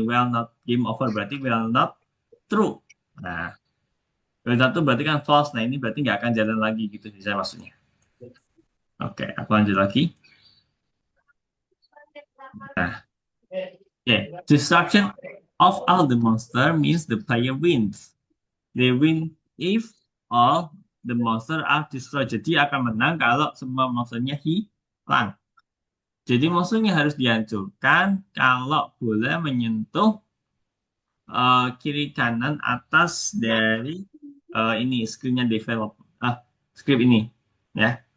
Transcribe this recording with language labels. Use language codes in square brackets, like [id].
[en] Well not game over [id] berarti [en] well not true. [id] Nah, well not true berarti kan false. Nah, ini berarti nggak akan jalan lagi gitu bisa maksudnya. Oke, aku lanjut lagi. [en] Nah, okay. Destruction of all the monster means the player wins. They win if all the monster are destroyed. [id] Jadi akan menang kalau semua monsternya hilang. Jadi musuhnya harus dihancurkan kalau bola menyentuh kiri kanan atas dari ini skripnya develop skrip ini ya.